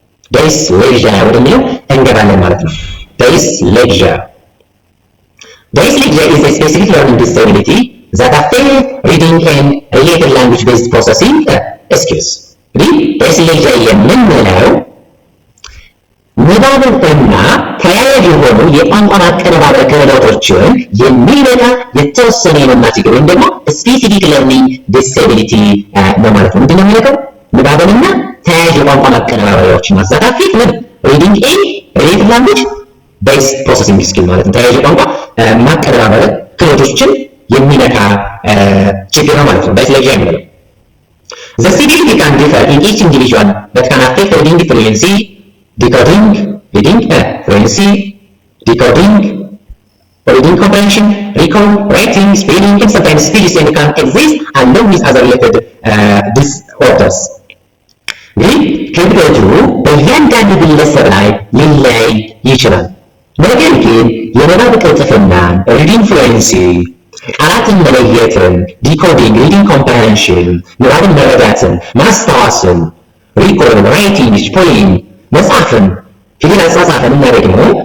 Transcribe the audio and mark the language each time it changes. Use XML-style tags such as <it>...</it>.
<en>dyslegia</en> <am>ወደሚለው እንገባለን ማለት ነው።</am> <en>dyslegia is a specific learning disability that affects reading and related language-based processing skills.</en> <am>dyslegia የምንለው ንባብን እና ተያያዥ የሆኑ የቋንቋ ማቀነባበር ክህሎቶችን የሚነካ የተወሰነ የመማር ችግር ወይም ደግሞ ስፔሲፊክ ለርኒንግ ዲስኤቢሊቲ ነው ማለት ነው። ምንድነው የሚነካው? ንባብንና ተያያዥ የቋንቋ ማቀነባበሪያዎችን ማሳካት ምን</am> <en>ሪዲንግ ኤንድ ሪሌትድ ላንጉዌጅ ቤዝድ ፕሮሰሲንግ ስኪል</en> <am>ማለት ነው። ተያያዥ የቋንቋ ማቀነባበር ክህሎቶችን የሚነካ ችግር ነው ማለት ነው dyslegia የሚለው።</am> <en>The severity can differ in each individual but can affect reading fluency, decoding, reading fluency, decoding, reading comprehension, recall, writing, spelling, and sometimes speech and can exist along with other related disorders.</en> <am>እንግዲህ ክብደቱ በእያንዳንዱ ግለሰብ ላይ ሊለያይ ይችላል። ነገር ግን የንባብ ቅልጥፍናን reading fluency፣ ቃላትን መለየትን ዲኮዲንግ ሪዲንግ ኮምፕሬንሽን ንባብን መረዳትን ማስታወስን ሪኮል ራይቲንግ ስፔሊንግ መጻፍን ፊደል አጻጻፍን እና ደግሞ</am>